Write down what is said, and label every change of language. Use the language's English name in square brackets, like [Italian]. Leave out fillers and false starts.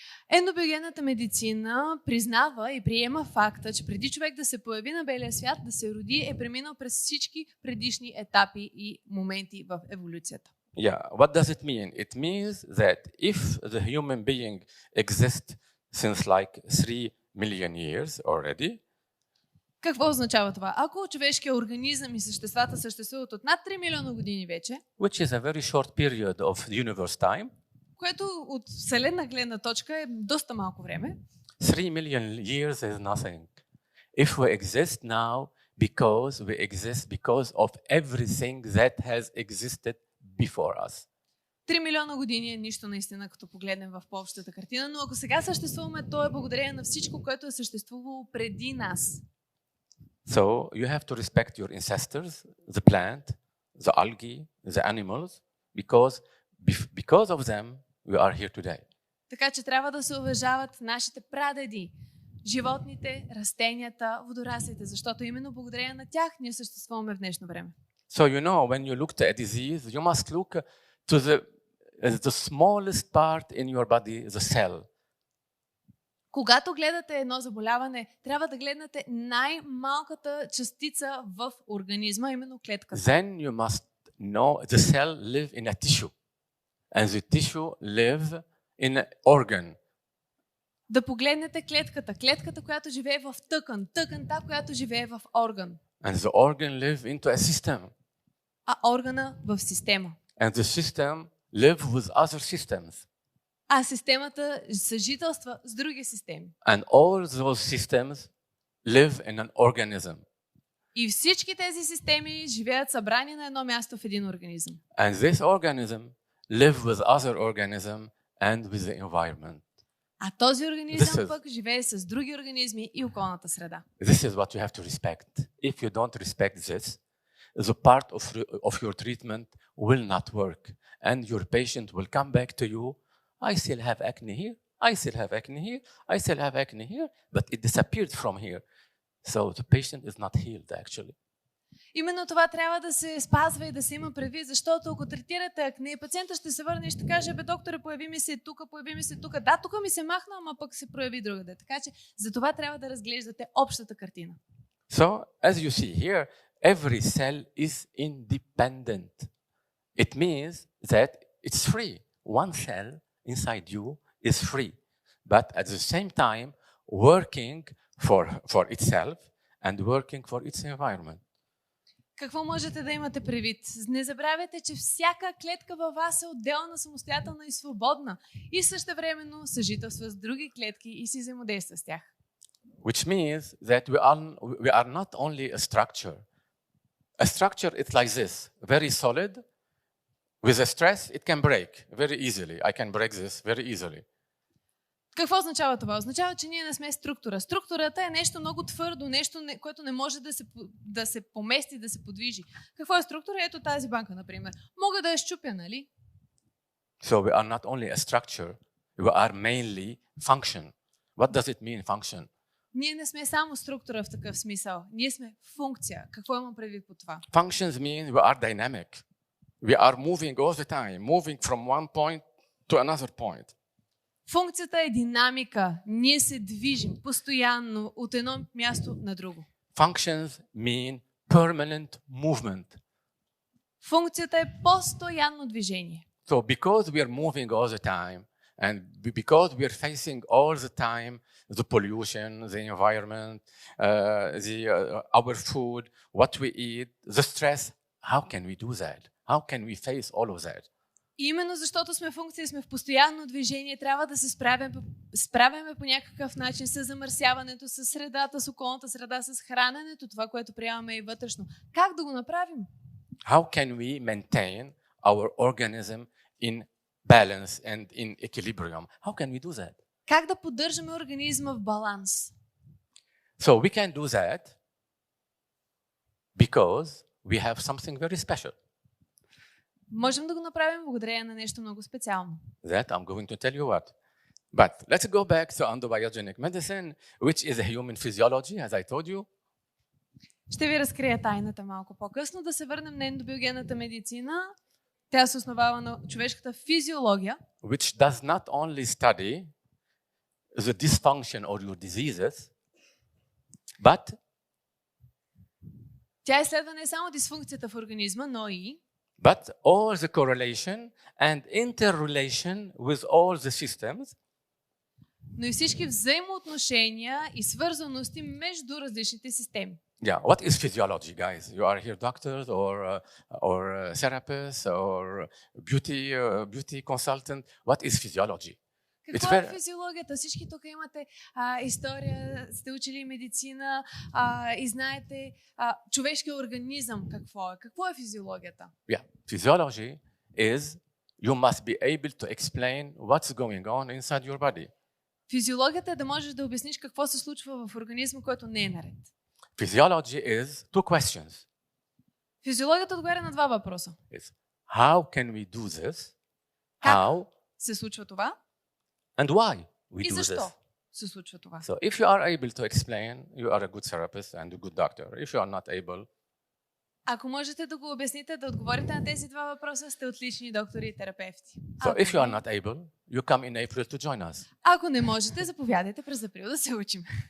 [Bulgarian] Ендобиогенната медицина признава и приема факта, че преди човек да се появи на белия свят, да се роди, е преминал през всички предишни етапи и моменти в еволюцията. [English] Yeah, what does it mean? It means that if the human being exists since like 3 million years already, [Bulgarian] Какво означава това? Ако човешкият организъм и съществата съществуват от над 3 милиона години вече, [English] which is a very short period of universe time, [Bulgarian] което от вселена гледна точка е доста малко време, [English] 3 million years is nothing. If we exist now because we exist because of everything that has existed before us. [Bulgarian] 3 милиона години е нищо наистина, като погледнем в по-общата картина, но ако сега съществуваме, то е благодарение на всичко, което е съществувало преди нас. [English] So you have to respect your ancestors, the plant, the algae, the animals, because of them we are here today. [Bulgarian] Така че трябва да се уважават нашите прадеди, животните, растенията, водораслите, защото именно благодарение на тях ние съществуваме в днешно време. [English] So you know, when you look at a disease, you must look to the smallest part in your body, the cell. [Bulgarian] Когато гледате едно заболяване, трябва да гледнете най-малката частица в организма, именно клетката. [English] Then you must know the cell live in a tissue, and the tissue live in an organ. [Bulgarian] Да погледнете клетката. Клетката, която живее в тъкан. Тъканта, която живее в орган. [English] And the organ live into a system. [Bulgarian] А органа в система. [English] And the system live with other systems. [Bulgarian] А системата съжителства с други системи. [English] And all those systems live in an organism. [Bulgarian] И всички тези системи живеят събрани на едно място в един организъм. [English] And this organism live with other organism and with the environment. [Bulgarian] А този организъм пък живее с други организми и околната среда. [English] This is what you have to respect. If you don't respect this, the part of your treatment will not work. And your patient will come back to you. I still have acne here. I still have acne here. I still have acne here. But it disappeared from here. So the patient is not healed actually. [Bulgarian] Именно това трябва да се спазва и да се има предвид, защото ако третирате акне, пациентът ще се върне и ще каже: бе, докторе, появи ми се тук, появи ми се тук. Да, тук ми се махна, ама пък се прояви другаде. Така че за това трябва да разглеждате общата картина. [English] So, as you see here, every cell is independent. It means that it's free. One cell inside you is free, but at the same time working for itself and working for its environment. [Bulgarian] Какво можете да имате предвид? Не забравяйте, че всяка клетка във вас е отделна, самостоятелна и свободна и същевременно съжителства с други клетки и си взаимодейства с тях. [English] Which means that we are not only a structure. A structure is like this, very solid. With a stress, it can break very easily. I can break this very easily. [Bulgarian] Какво означава това? Означава, че ние не сме структура. Структурата е нещо много твърдо, нещо, което не може да се помести, да се подвижи. Какво е структура? Ето тази банка, например. Мога да я счупя, нали? [English] So we are not only a structure, we are mainly function. What does it mean, function? [Bulgarian] Ние не сме само структура в такъв смисъл. Ние сме функция. Какво имам предвид по това? [English] Functions mean we are dynamic. We are moving all the time, moving from one point to another point. [Bulgarian] Функцията е динамика. Ние се движим постоянно от едно място на друго. [English] Functions mean permanent movement. [Bulgarian] Функцията е постоянно движение. [English] So because we are moving all the time, And because we are facing all the time the pollution, the environment, our food, what we eat, the stress, how can we do that? How can we face all of that? [Bulgarian] Именно защото сме функция, сме в постоянно движение, трябва да се справяме по някакъв начин с замърсяването, с средата, с околната среда, с храненето, това, което приемаме и вътрешно. Как да го направим? [English] How can we maintain our organism in balance and in equilibrium? How can we do that? [Bulgarian] Как да поддържаме организма в баланс? [English] So we can do that because we have something very special. [Bulgarian] Можем да го направим благодарение на нещо много специално. [English] That I'm going to tell you what. But let's go back to endobiogenic medicine, which is a human physiology, as I told you. [Bulgarian] Ще ви разкрия тайната малко по-късно. Да се върнем на ендобиогенната медицина. Тя се основава на човешката физиология, [English] Which does not only study the dysfunction or your diseases, but [Bulgarian] тя изследва не само дисфункцията в организма, но и [English] all the correlation and interrelation with all the systems, [Bulgarian] но и всички взаимоотношения и свързаности между различните системи. [English] Yeah, what is physiology, guys? You are here doctors or therapists or beauty consultant. What is physiology? [Bulgarian] Какво е физиологията? Всички тук имате история, сте учили медицина и знаете човешкия организъм какво е. Какво е физиологията? [English] Yeah, physiology is you must be able to explain what's going on inside your body. [Bulgarian] Физиологията е да можеш да обясниш какво се случва в организма, който не е наред. [English] Physiology is two questions. [Bulgarian] Физиологията отговаря на два въпроса. [English] It's how can we do this? [Bulgarian] Как [English] How [Bulgarian] се случва това? [English] and why we [Bulgarian] И [English] do [Bulgarian] защо [English] this? [Bulgarian] се случва това? [English] So if you are able to explain, you are a good therapist and a good doctor. If you are not able, [Bulgarian] Ако можете да го обясните, да отговорите на тези два въпроса, сте отлични доктори и терапевти. [English] so if you are not able, you come in April to join us. [Bulgarian] Ако не можете, заповядайте през април да се учим.